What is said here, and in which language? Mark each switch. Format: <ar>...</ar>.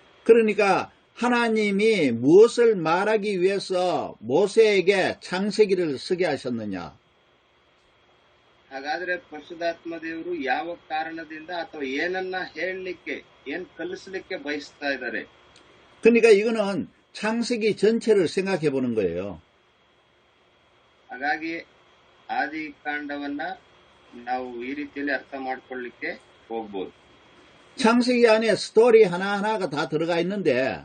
<ko>그러니까 하나님이 무엇을 말하기 위해서 모세에게 창세기를 쓰게 하셨느냐?</ko> <kn>ಹಾಗಾದ್ರೆ ಪರಿಶುದ್ಧಾತ್ಮ ದೇವರು ಯಾವ ಕಾರಣದಿಂದ ಅಥವಾ ಏನನ್ನ ಹೇಳಲಿಕ್ಕೆ, ಏನ್ ಕಲಿಸಲಿಕ್ಕೆ ಬಯಸ್ತಾ ಇದ್ದಾರೆ?</kn> <ko>그러니까 이거는 창세기 전체를 생각해 보는 거예요.</ko> <kn>ಹಾಗಾಗಿ ಆದಿಕಾಂಡವನ್ನ ನಾವು ಈ ರೀತಿಯಲ್ಲಿ ಅರ್ಥ ಮಾಡ್ಕೊಳ್ಳಿಕ್ಕೆ ಹೋಗ್ಬೋದು.</kn> <ko>창세기 안에 스토리 하나하나가 다 들어가 있는데,</ko>